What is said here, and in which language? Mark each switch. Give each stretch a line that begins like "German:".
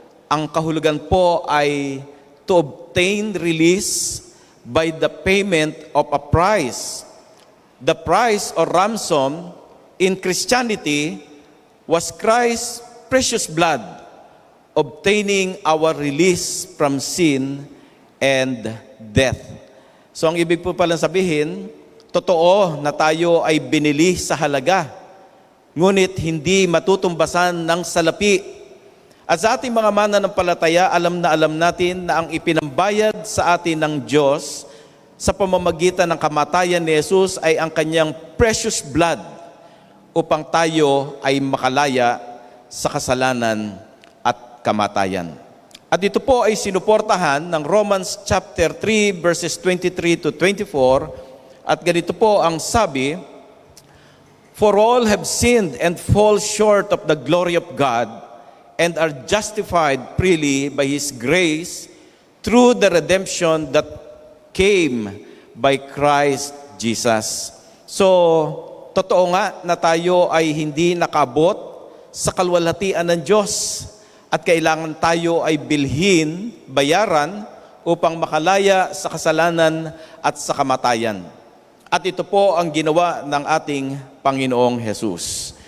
Filipino: Ang kahulugan po ay
English: to obtain release by the payment of a price. The price or ransom in Christianity was Christ's precious blood, obtaining our release from sin and death.
Filipino: So ang ibig po palang sabihin, totoo na tayo ay binili sa halaga, ngunit hindi matutumbasan ng salapi. At sa ating mga mananampalataya, alam natin na ang ipinambayad sa atin ng Diyos sa pamamagitan ng kamatayan ni Jesus ay ang kanyang
English: precious blood
Filipino: upang tayo ay makalaya sa kasalanan at kamatayan. At ito po ay sinuportahan ng Romans chapter 3 verses 23 to 24 at ganito po ang sabi,
English: for all have sinned and fall short of the glory of God and are justified freely by His grace through the redemption that came by Christ Jesus.
Filipino: So, totoo nga na tayo ay hindi nakabot sa kalwalhatian ng Diyos at kailangan tayo ay bilhin, bayaran upang makalaya sa kasalanan at sa kamatayan. At ito po ang ginawa ng ating Panginoong Jesus.